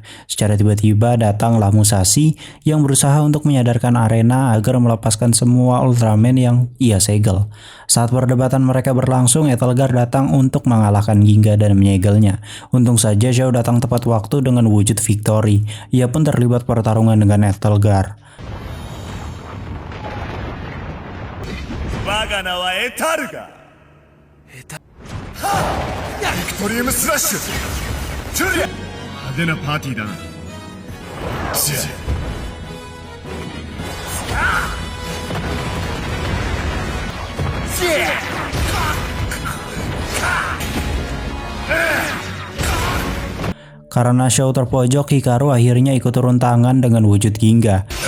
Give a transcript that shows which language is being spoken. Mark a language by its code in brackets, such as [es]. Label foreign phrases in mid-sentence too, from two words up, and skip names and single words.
[id] Secara tiba-tiba datanglah Musashi yang berusaha untuk menyadarkan Arena agar melepaskan semua Ultraman yang ia segel. Saat perdebatan mereka berlangsung, Etelgar datang untuk mengalahkan Ginga dan menyegelnya. Untung saja Xiao datang tepat waktu dengan wujud Victory. Ia pun terlibat pertarungan dengan Etelgar. [ja] 我が名はエタルガ。ビクトリウムスラッシュ。ジュリア。派手なパーティーだな。ジェ。 [id] Karena Xiao terpojok, Hikaru akhirnya ikut turun tangan dengan wujud Ginga.